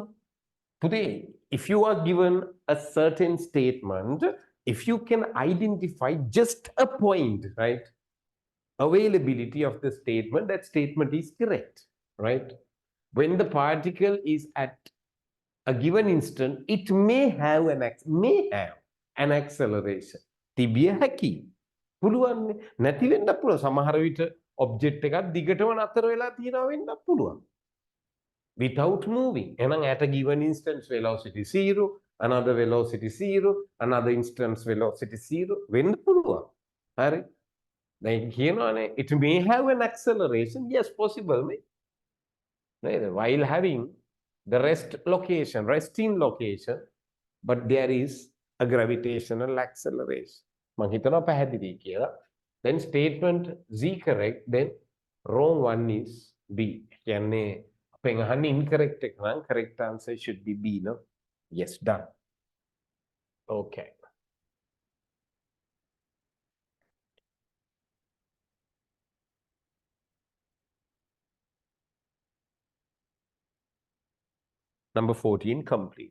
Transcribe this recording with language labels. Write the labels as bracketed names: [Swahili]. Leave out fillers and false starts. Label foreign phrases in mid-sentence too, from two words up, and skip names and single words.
[English] Today, if you are given a certain statement, if you can identify just a point, right, availability of the statement, that statement is correct, right? When the particle is at a given instant, it may have an acceleration. [Sinhala] තිබිය හැකි. පුළුවන් නැති වෙන්න පුළුවන්. සමහර විට object එකක් දිගටම නතර වෙලා තියෙනවා වෙන්නත් පුළුවන්. [English] Without moving. එහෙනම් at a given instance velocity 0, another velocity 0, another instance velocity 0 [Sinhala] වෙන්න පුළුවන්. [English] හරි. [Sinhala] දැන් කියනවානේ [English] it may have an acceleration. Yes, possible. Right? While having the resting location, but there is a gravitational acceleration. [Sinhala] මං හිතනවා පැහැදිලි කියලා. [English] Then statement Z correct, then wrong one is B. [Sinhala] කියන්නේ අපෙන් අහන්නේ incorrect එක නම් [English] correct answer should be B, no? Yes, done. Okay. Number 14 complete.